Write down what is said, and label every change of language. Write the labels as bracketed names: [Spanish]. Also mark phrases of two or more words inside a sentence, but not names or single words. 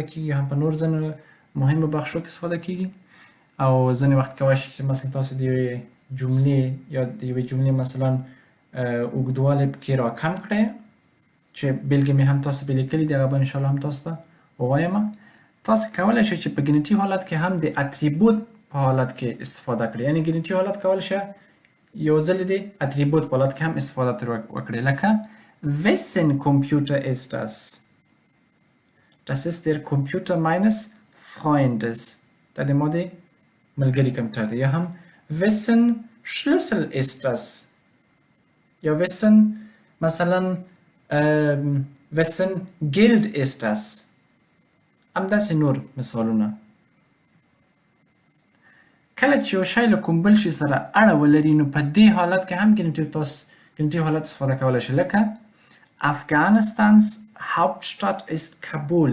[Pashto] کیږي هم په نور ځینو مهمو بخشو کې استفاده کیږي او ځینې وخت کولی شي چې مثلا تاسو د یوې جملې یا د یوې جملې مثلا اوږدوالی پکې راکم کړئ چې بیلګې مې هم تاسو پرې لیکلي دي هغه به انشاءالله هم تاسو ته ووایم تاسو کولی شئ چې په ګینیټیو حالت کې هم د اتریبوت په حالت کې استفاده کړئ یعنې ګینیټیو حالت کولی شئ یو ځل د اتریبوت په حالت کې هم استفاده ترې وکړئ لکه [German] wessen Computer ist das? Das ist der Computer meines Freundes. [Pashto] دا د ما د ملګري کمپیوټر دی یا هم [German] wessen Schlüssel ist das? [Pashto] یا wissen مثلا [German] wissen gilt ist das [Pashto] همداسې نور مثالونه. کله چې یو شی له کوم بل شي سره اړه ولري نو په دې حالت کې هم ګنیټیو حالت استفاده کولی شي. [German] لکه افغانستان's Hauptstadt ist Kabul.